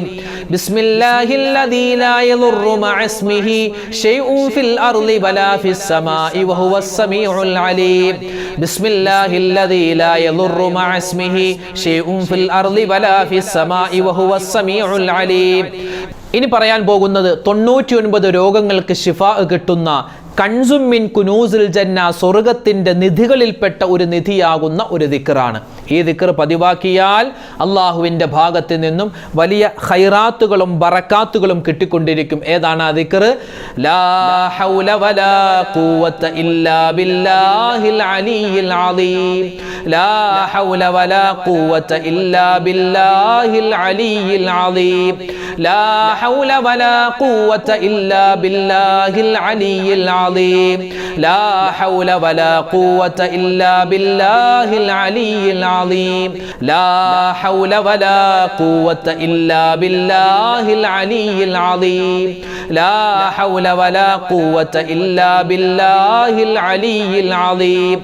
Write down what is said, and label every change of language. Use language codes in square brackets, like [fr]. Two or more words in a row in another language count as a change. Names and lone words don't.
[ar] بسم الله الذي لا يضر مع اسمه شيء في الأرض ولا في السماء وهو السميع العليم. بسم الله الذي لا يضر مع اسمه شيء في الأرض ولا في السماء وهو السميع العليم. [ml] ഇനി പറയാൻ പോകുന്നത് 99 രോഗങ്ങൾക്ക് ശിഫാ കിട്ടുന്ന [ar] كنز من كنوز الجنة, [ml] സ്വർഗത്തിൻ്റെ നിധികളിൽപ്പെട്ട ഒരു നിധിയാകുന്ന ഒരു ദിക്റാണ്. ഈ ദിക്ർ പതിവാക്കിയാൽ അള്ളാഹുവിൻ്റെ ഭാഗത്ത് നിന്നും വലിയ ഖൈറാത്തുകളും ബറക്കാത്തുകളും കിട്ടിക്കൊണ്ടിരിക്കും. ഏതാണ് ആ ദിക്ർ? [ar] لا حول ولا قوة إلا بالله العلي العليم. لا حول ولا قوة إلا بالله العلي العليم. لا حول ولا قوة إلا بالله العلي العظيم. لا حول ولا قوة إلا بالله العلي العظيم. لا حول ولا قوة إلا بالله العلي العظيم. لا حول ولا قوة إلا بالله العلي العظيم.